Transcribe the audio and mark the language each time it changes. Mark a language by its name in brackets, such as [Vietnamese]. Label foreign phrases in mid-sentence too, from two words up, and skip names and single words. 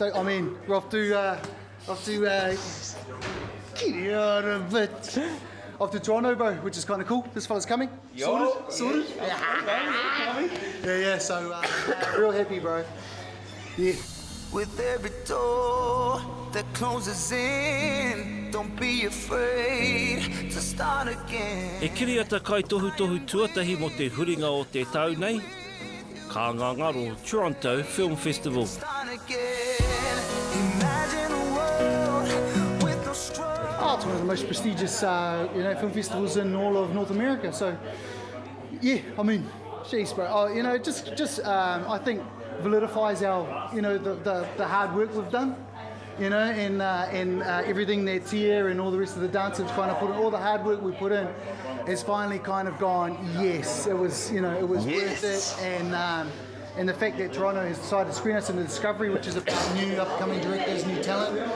[English] I mean, we're off to off to Toronto, bro, which is kind of cool. This fella's coming. Sorted. Yeah. So real happy, bro. Yeah. With every door that closes in, don't be afraid to start again. [Māori] E kiriata kai tohu tuatahi mo te huringa o te tau nei, ka ngangaro Toronto Film Festival. [English] Oh, it's one of the most prestigious film festivals in all of North America. So, yeah, I mean, jeez, bro. Oh, just I think validifies our, the hard work we've done, and everything that Tia and all the rest of the dancers kind of put in, all the hard work we put in, has finally kind of gone, yes, it was, it was worth it, and the fact that Toronto has decided to screen us in the Discovery, which is about new upcoming directors, new talent.